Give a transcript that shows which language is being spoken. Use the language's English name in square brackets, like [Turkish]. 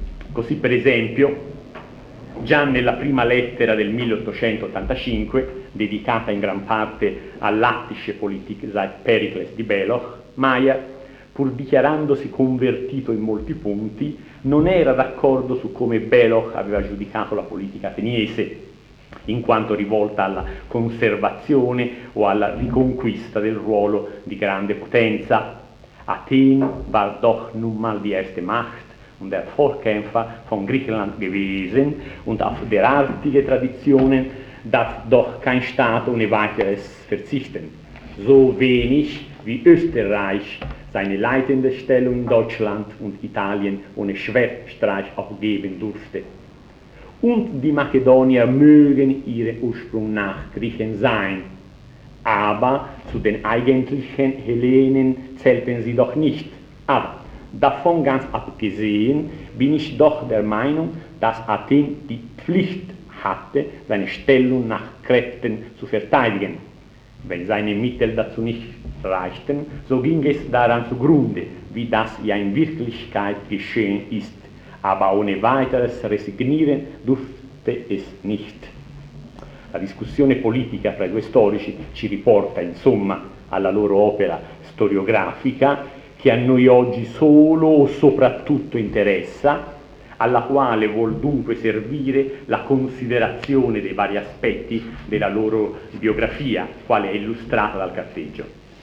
[Italian] Così per esempio, già nella prima lettera del 1885, dedicata in gran parte all'attische Politik seit Pericles di Beloch, Meyer, pur dichiarandosi convertito in molti punti, non era d'accordo su come Beloch aveva giudicato la politica ateniese, in quanto rivolta alla conservazione o alla riconquista del ruolo di grande potenza. [German] Athene war doch nun mal die erste Macht, und der Vorkämpfer von Griechenland gewesen und auf derartige Traditionen darf doch kein Staat ohne weiteres verzichten. So wenig wie Österreich seine leitende Stellung in Deutschland und Italien ohne Schwerstreich aufgeben durfte. Und die Makedonier mögen ihre Ursprung nach Griechen sein, aber zu den eigentlichen Hellenen zählten sie doch nicht. Aber davon ganz abgesehen bin ich doch der Meinung, dass Athen die Pflicht hatte, seine Stellung nach Kräften zu verteidigen. Wenn seine Mittel dazu nicht reichten, so ging es daran zugrunde, wie das ja in Wirklichkeit geschehen ist. Aber ohne weiteres resignieren durfte es nicht. [Italian] La discussione politica tra i due storici ci riporta, insomma, alla loro opera storiografica, che a noi oggi solo o soprattutto interessa, alla quale vuol dunque servire la considerazione dei vari aspetti della loro biografia, quale è illustrata dal carteggio.